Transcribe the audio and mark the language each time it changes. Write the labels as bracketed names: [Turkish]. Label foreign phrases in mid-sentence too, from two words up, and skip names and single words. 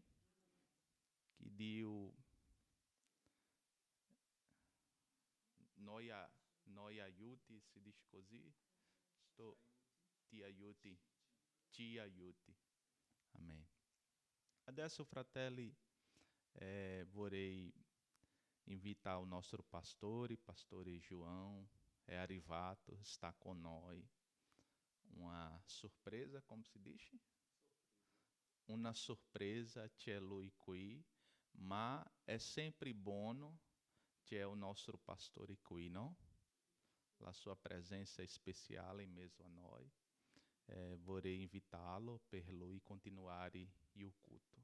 [Italian] Che Dio noi aiuti, si dice così? Ti aiuti. Ci aiuti. Amen. Adesso, fratelli, vorrei invitar [Portuguese] o nosso pastore [Italian] João, è arrivato, está con noi. [Portuguese] Uma surpresa, como si dice? [Italian] Una sorpresa, c'è lui qui, ma è sempre buono, c'è o nostro pastore qui, no? La sua presença speciale in mezzo a noi. Vorrei invitá-lo per lui continuare il culto.